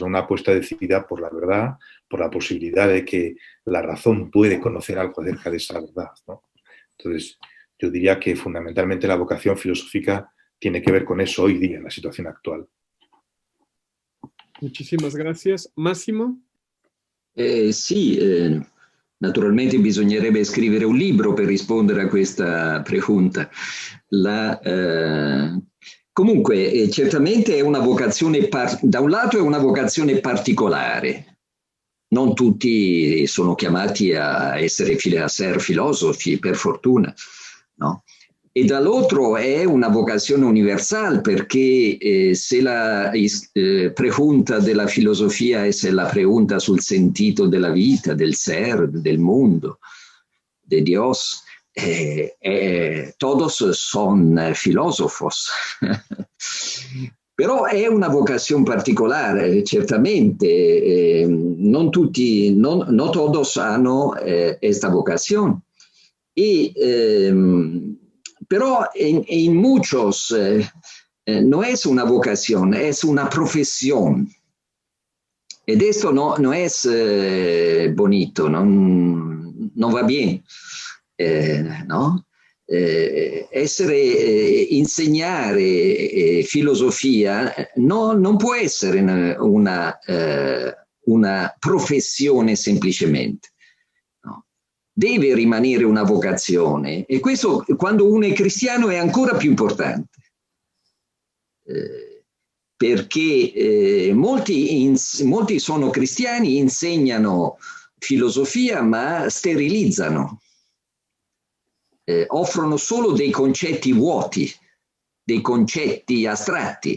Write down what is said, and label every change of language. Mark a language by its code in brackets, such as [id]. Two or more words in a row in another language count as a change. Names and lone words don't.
[es] Una apuesta decidida por la verdad, por la posibilidad de que la razón puede conocer algo acerca de esa verdad, ¿no? Entonces, yo diría que fundamentalmente la vocación filosófica tiene que ver con eso hoy día, en la situación actual. Muchísimas gracias. Massimo? [it] Sì, naturalmente bisognerebbe scrivere un libro per rispondere a questa pregunta. Comunque, certamente è una vocazione, da un lato è una vocazione particolare. Non tutti sono chiamati a essere filosofi, per fortuna, no? E dall'altro è una vocazione universale perché se la pregunta della filosofia è la pregunta sul sentito della vita, [es] del ser, del mundo, de Dios, todos son filósofos. [it] Però è una vocazione particolare, certamente. Non tutti, [es] no todos [it] hanno questa vocazione. [es] Pero en muchos no es una vocación, es una profesión. esto no es bonito, no va bien, ¿no? [it] Insegnare filosofia non può essere una professione semplicemente, no? Deve rimanere una vocazione, e questo quando uno è cristiano è ancora più importante, perché molti sono cristiani, insegnano filosofia ma sterilizzano, offrono solo dei concetti vuoti, dei concetti astratti.